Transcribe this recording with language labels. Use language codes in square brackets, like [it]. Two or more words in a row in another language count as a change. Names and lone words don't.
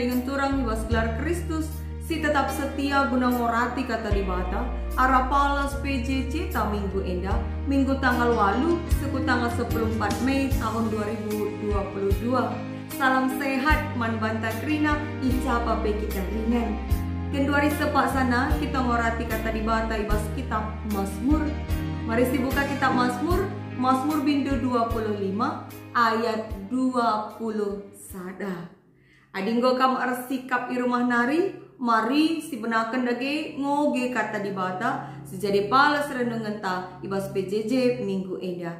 [btx] turang ibas gelar Kristus, si tetap setia guna ngorati kata dibata, arah palas PJJ ta minggu enda, [id] minggu tanggal 8, [btx] suku tanggal 14 Mei tahun 2022. [id] Salam sehat, [btx] man banta krina, icapa pe kita ringan. Kenduari sepak sana, kita ngorati kata dibata ibas kitab Mazmur. [id] Mari dibuka kitab Mazmur, [btx] Mazmur bindu 25, ayat 20 sada. Adinggo kam arsikap i rumah nari, mari si benakan dage ngoge kata dibata, sejadi palas renungan ta ibas PJJ minggu enda.